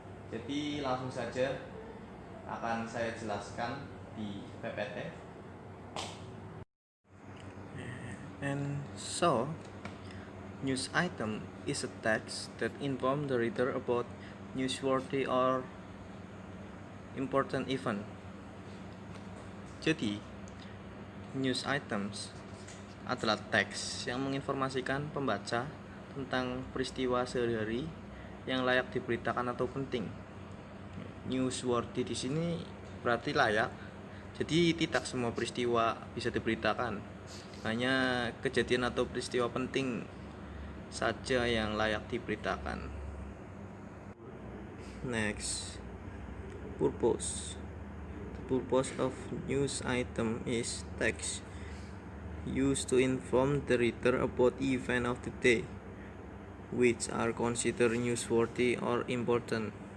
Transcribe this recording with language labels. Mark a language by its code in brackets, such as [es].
[id] Jadi langsung saja akan saya jelaskan di PPT. [en] And so, news item is a text that informs the reader about newsworthy or important event. [id] Jadi, news items adalah teks yang menginformasikan pembaca tentang peristiwa sehari-hari yang layak diberitakan atau penting. Newsworthy di sini berarti layak. Jadi tidak semua peristiwa bisa diberitakan. Hanya kejadian atau peristiwa penting saja yang layak diberitakan. [en] Next, purpose. The purpose of news item is text used to inform the reader about event of the day, which are considered newsworthy or important.